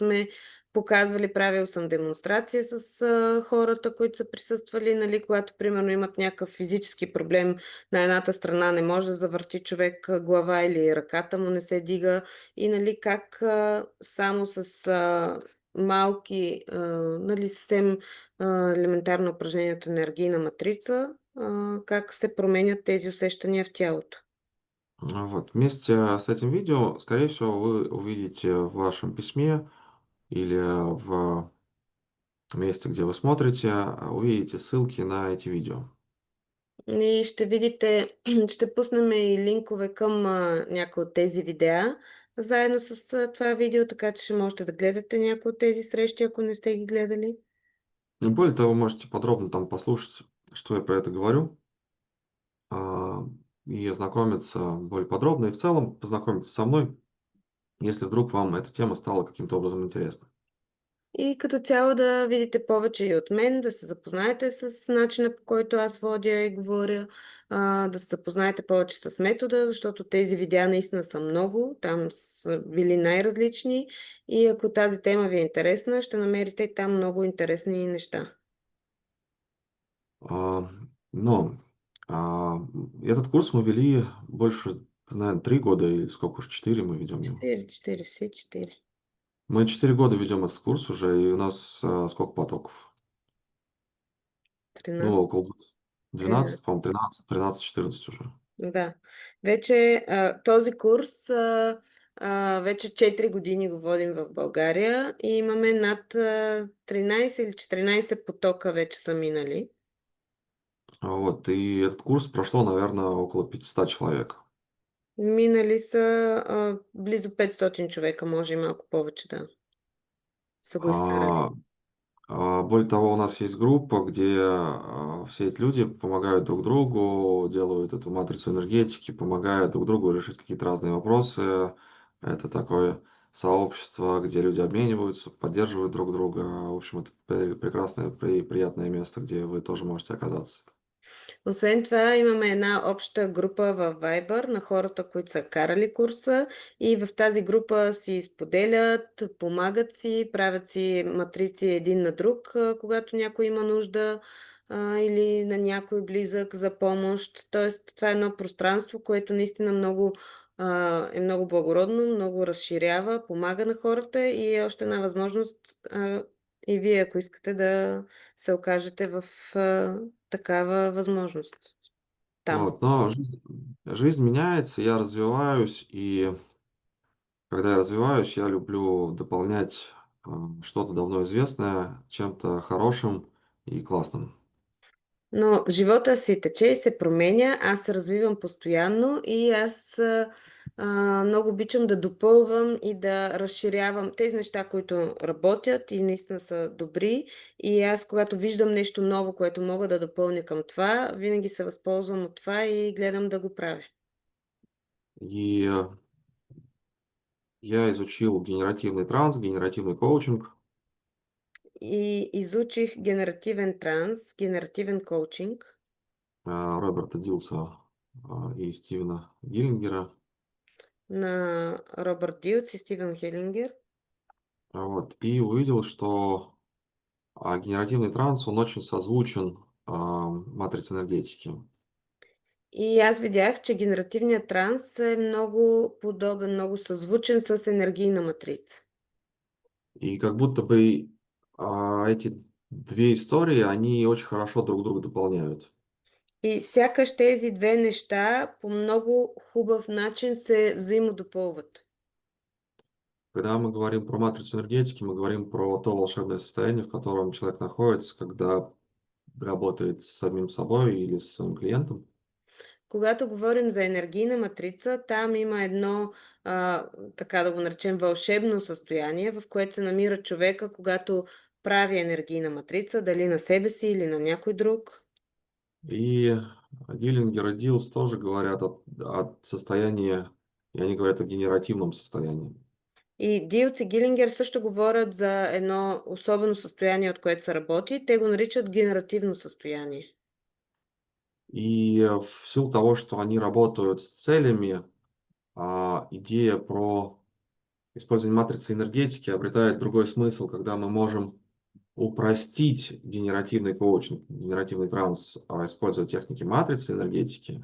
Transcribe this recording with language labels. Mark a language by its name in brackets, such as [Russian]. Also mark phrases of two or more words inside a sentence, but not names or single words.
[Bulgarian] сме показвали, правил съм демонстрация с хората, които са присъствали, нали, когато примерно имат някакъв физически проблем на едната страна, не може да завърти човек глава или ръката му не се дига и нали как само с малки, нали съвсем елементарно упражнение от енергийна матрица, как се променят тези усещания в тялото. [Russian] Вот. Вместе с этим видео, скорее всего, вы увидите в вашем письме или в месте, где вы смотрите, увидите ссылки на эти видео. [Bulgarian] И ще видите, ще пуснем и линкове към някои от тези видеа, заедно с това видео, така че ще можете да гледате някои от тези срещи, ако не сте ги гледали. [Russian] И более того, вы можете подробно там послушать, что я про это говорю, и ознакомиться более подробно, и в целом познакомиться со мной, если вдруг вам эта тема стала каким-то образом интересна. [Bulgarian] И като цяло да видите повече и от мен, да се запознаете с начина, по който аз водя и говоря, да се запознаете повече с метода, защото тези видеа наистина са много, там са били най-различни и ако тази тема ви е интересна, ще намерите и там много интересни неща. [Russian] А, Но этот курс мы вели больше, наверное, 3 года или сколько уж, 4 мы ведем его. 4, все 4. Мы 4 года ведем этот курс уже, и у нас сколько потоков? Ну, 13. около 13. 12, по-моему, 13-14 уже. Да. [Bulgarian] Вече този курс вече 4 години го водим в България и имаме над 13 или 14 потока вече са минали. [Russian] Вот, и этот курс прошло, наверное, около 500 человек. [Bulgarian] Минали са близо 500 човека, може и малко повече да са го изкарали. [Russian] А, Более того, у нас есть группа, где все эти люди помогают друг другу, делают эту матрицу энергетики, помогают друг другу решить какие-то разные вопросы. Это такое сообщество, где люди обмениваются, поддерживают друг друга. В общем, это прекрасное, приятное место, где вы тоже можете оказаться. [Bulgarian] Освен това, имаме една обща група в Viber на хората, които са карали курса и в тази група си споделят, помагат си, правят си матрици един на друг, когато някой има нужда. или на някой близък за помощ. Тоест, това е едно пространство, което наистина е много благородно, много разширява, помага на хората и е още една възможност и вие, ако искате да се окажете в такава възможност там. [Russian] Вот, но жизнь меняется, я развиваюсь, и когда я развиваюсь, я люблю дополнять что-то давно известное чем-то хорошим и классным. [Bulgarian] Но живота си тече и се променя, аз се развивам постоянно и аз много обичам да допълвам и да разширявам тези неща, които работят и наистина са добри. И аз, когато виждам нещо ново, което мога да допълня към това, винаги се възползвам от това и гледам да го правя. [Russian] И я изучил генеративный транс, генеративный коучинг. [Bulgarian] И изучих генеративен транс, генеративен коучинг [Russian] Роберта Дилса и Стивена Гиллингера. [Bulgarian] на Робърт Дилц и Стивен Хелингер. [Russian] Вот, и увидел, что генеративный транс, он очень созвучен матрице энергетики. [Bulgarian] И аз видях, че генеративният транс е много подобен, много съзвучен с енергийна матрица. [Russian] И как будто бы эти две истории, они очень хорошо друг друга дополняют. [Bulgarian] И сякаш тези две неща по много хубав начин се взаимодопълват. [Russian] Когда мы говорим про матрицу энергетики, мы говорим про то волшебное состояние, в котором человек находится, когда работает с самим собой или со своим клиентом. [Bulgarian] Когато говорим за енергийна матрица, там има едно, така да го наречем, вълшебно състояние, в което се намира човека, когато прави енергийна матрица, дали на себе си или на някой друг. [Russian] И Гиллингер и Дилс тоже говорят о состоянии, и они говорят о генеративном состоянии. [Bulgarian] И Дилц и Гилингер също говорят за едно особено състояние, от което се работи. Те го наричат генеративно състояние. [Russian] И в силу того, что они работают с целями, идея про использование матрицы энергетики обретает другой смысл, когда мы можем упростить генеративный коучинг, генеративный транс, используя техники матрицы энергетики.